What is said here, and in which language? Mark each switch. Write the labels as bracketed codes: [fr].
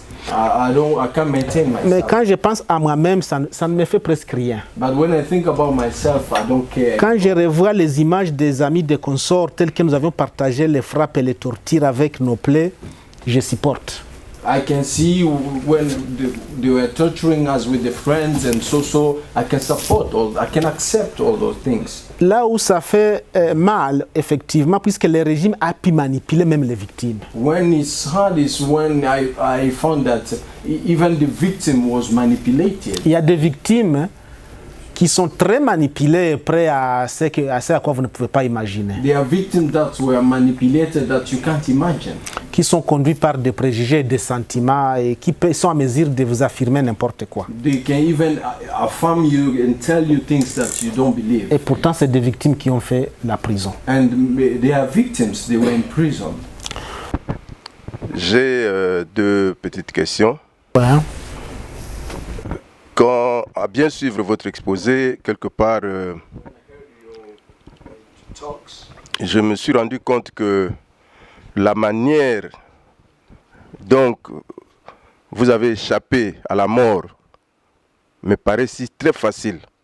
[fr] Mais quand je pense à moi-même, ça ne me fait presque rien. [en] But when I think about myself, I don't care. [fr] Quand je revois les images des amis de consorts tels que nous avions partagé les frappes et les tortures avec nos plaies, je supporte. [en] I can see when they were torturing us with the friends and so I can support I can accept all those things. [fr] Là où ça fait mal, effectivement, puisque le régime a pu manipuler même les victimes. [en] When it's hard is when I found that even the victim was manipulated. [fr] Il y a des victimes qui sont très manipulées et prêts à ce à quoi vous ne pouvez pas imaginer. [en] There are victims that were manipulated that you can't imagine. [fr] Qui sont conduits par des préjugés, des sentiments et qui sont à mesure de vous affirmer n'importe quoi. [en] They can even affirm you and tell you things that you don't believe. [fr] Et pourtant, c'est des victimes qui ont fait la prison. [en] And they are victims, they were in prison. [fr] J'ai deux petites questions. Ouais. Quand, à bien suivre votre exposé, quelque part, je me suis rendu compte que la manière dont vous avez échappé à la mort me paraît si très facile.